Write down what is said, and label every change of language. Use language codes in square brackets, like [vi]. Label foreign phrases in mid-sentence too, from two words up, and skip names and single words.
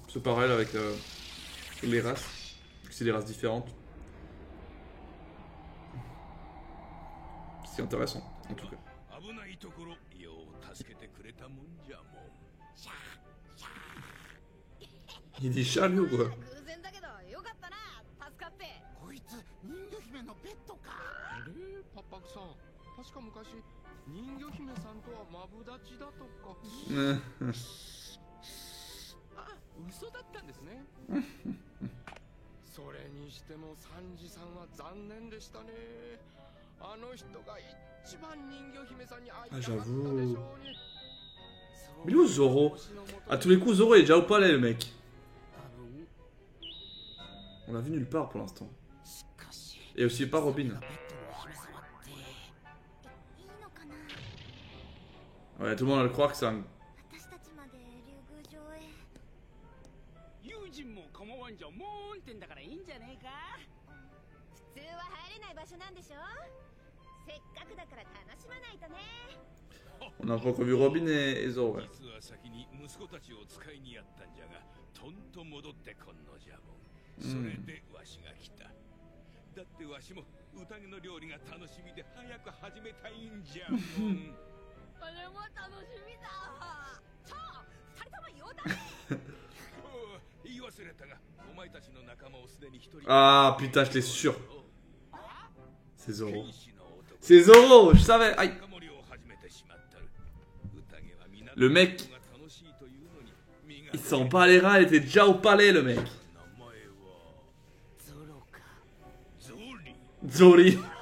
[fr] Ce parallèle avec les races. C'est des races différentes. C'est intéressant, en tout cas. Il dit chat, lui, ou quoi? [ja] こいつ人魚姫のペットか。パパクさん、確か昔人魚姫さんとはマブダチだとか。あ、嘘だったんですね。それにしてもサンジさんは残念でしたね。あの人が一番人魚姫さんに会いたかったでしょうに。 [fr] Mais où Zoro? À tous les coups, Zoro est déjà au palais, le mec. On l'a vu nulle part pour l'instant. Et aussi pas Robin. Ouais, tout le monde va le croire que c'est un... [ja] せっかくだから楽しまないとね。 [fr] On a encore revu Robin et Zoro. Ouais. [ja] 実は先に息子たちを使いにやったんじゃが、とんと戻ってこんのじゃもん。それでわしが来た。だってわしも宴の料理が楽しみで早く始めたいんじゃもん。俺も楽しみだ。ちょ、二人とも用だね。言い忘れたが、お前たちの仲間をすでに一人。 [fr] Ah putain, j'étais sûr. C'est Zoro. C'est Zoro, je savais. Aïe. Le mec, il s'en bat les reins, il était déjà au palais, le mec. Zori.